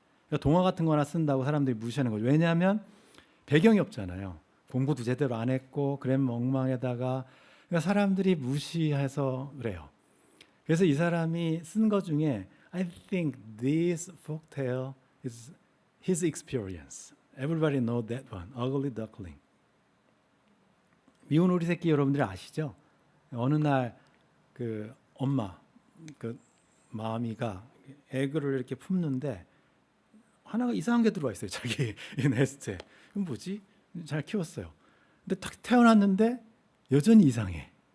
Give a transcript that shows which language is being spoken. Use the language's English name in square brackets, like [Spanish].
[Korean] 그러니까 동화 같은 거나 쓴다고 사람들이 무시하는 거죠. 왜냐하면 배경이 없잖아요. 공부도 제대로 안 했고 그래머 엉망에다가 그러니까 사람들이 무시해서 그래요. 그래서 이 사람이 쓴 것 중에 [English] I think this folktale is his experience. Everybody know that one. Ugly Duckling. [Korean] 미운 오리 새끼 여러분들이 아시죠? 어느 날 그 엄마 그 마미가 에그를 이렇게 품는데 하나가 이상한 게 들어와 있어요. 자기 이 네스트에. 이건 뭐지? 잘 키웠어요. 근데 딱 태어났는데 여전히 이상해.